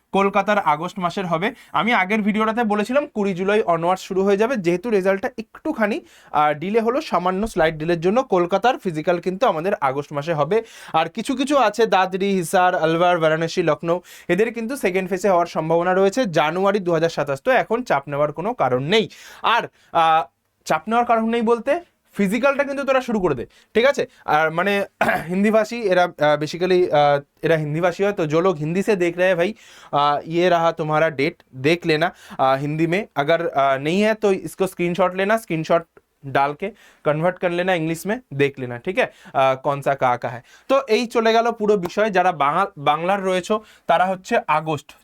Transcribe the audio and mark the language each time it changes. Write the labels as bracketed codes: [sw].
[bn] কলকাতার আগস্ট মাসের হবে। আমি আগের ভিডিওটাতে বলেছিলাম 20 জুলাই অনওয়ার্ড শুরু হয়ে যাবে, যেহেতু রেজাল্টটা একটুখানি ডিলে হলো, সামান্য স্লাইড ডিলের জন্য কলকাতার ফিজিক্যাল কিন্তু আমাদের আগস্ট মাসে হবে। আর কিছু কিছু আছে, দাদরি, হিসার, আলওয়ার, বারাণসী, লখনৌ, এদের কিন্তু সেকেন্ড ফেজে হওয়ার সম্ভাবনা রয়েছে জানুয়ারি 2027। তো এখন চাপ নেওয়ার কোনো কারণ নেই। আর চাপ নেওয়ার কারণ নেই বলতে ফিজিক্যালটা কিন্তু তোরা শুরু করে দে, ঠিক আছে। আর মানে হিন্দিভাষী এরা [hi] बेसिकली एरा हिंदी भाषी है, तो जो लोग हिंदी से देख रहे हैं भाई, ये रहा तुम्हारा डेट, देख लेना हिंदी में। अगर नहीं है तो इसको स्क्रीनशॉट लेना, स्क्रीनशॉट डाल के कन्वर्ट कर लेना, इंग्लिश में देख लेना, ठीक है। कौन सा का है। [bn] तो এই চলে গেল পুরো বিষয়। যারা বাংলার রয়েছে তারা হচ্ছে আগস্ট।